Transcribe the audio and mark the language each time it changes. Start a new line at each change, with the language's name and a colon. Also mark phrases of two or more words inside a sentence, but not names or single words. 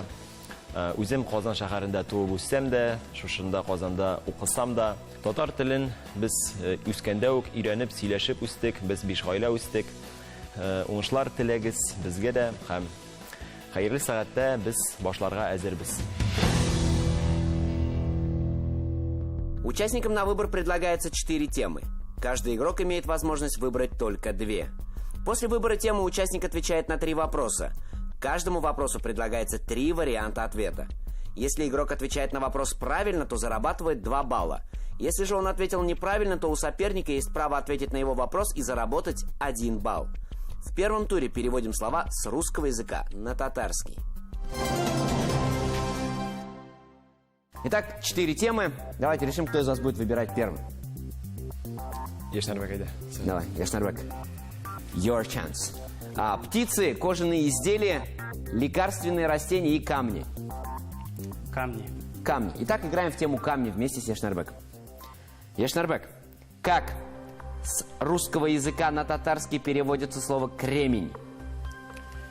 Tatar: Үзем Казан шәһәрендә туып үссәм дә, шушында Казанда укысам да, татар телен без үскәндә үк өйрәнеп, сөйләшеп үстек, без 5 гаилә үстек. Уңышлар теләгез безгә дә һәм хәерле сәгатьтә без башларга әзербез.
Russian: Участникам на выбор предлагается 4 темы. Каждый игрок имеет возможность выбрать только 2. После выбора темы участник отвечает на 3 вопроса. Каждому вопросу предлагается 3 варианта ответа. Если игрок отвечает на вопрос правильно, то зарабатывает 2 балла. Если же он ответил неправильно, то у соперника есть право ответить на его вопрос и заработать 1 балл. В первом туре переводим слова с русского языка на татарский. Итак, 4 темы. Давайте решим, кто из вас будет выбирать первым. Яшнарбек, Давай, Яшнарбек.
English: Your chance.
Russian: Птицы, кожаные изделия, лекарственные растения и камни. Камни. Камни. Итак, играем в тему камни вместе с Яшнарбеком. Яшнарбек, как с русского языка на татарский переводится слово кремень?